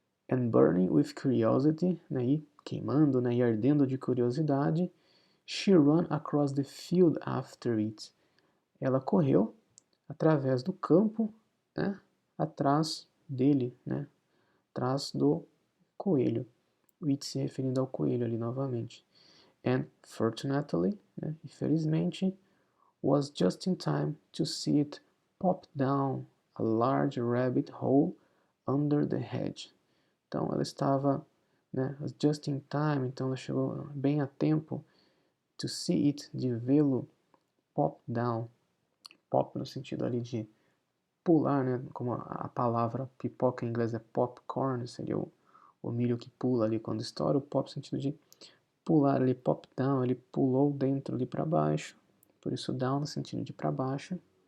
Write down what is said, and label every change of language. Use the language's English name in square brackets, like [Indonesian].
[English] And burning with curiosity, né, [Portuguese] e queimando, né, e ardendo de curiosidade, [English] she ran across the field after it. [Portuguese] Ela correu através do campo, né, atrás dele, né, atrás do coelho. It se referindo ao coelho ali novamente. [English] And fortunately, [Portuguese] né, infelizmente, [English] was just in time to see it pop down a large rabbit hole under the hedge. [Portuguese] Então ela estava, né, just in time, então ela chegou bem a tempo to see it, de vê-lo pop down, pop no sentido ali de pular, né, como a palavra pipoca em inglês é popcorn, seria o milho que pula ali quando estoura, o pop no sentido de pular ali, pop down, ele pulou dentro ali para baixo, por isso down no sentido de para baixo.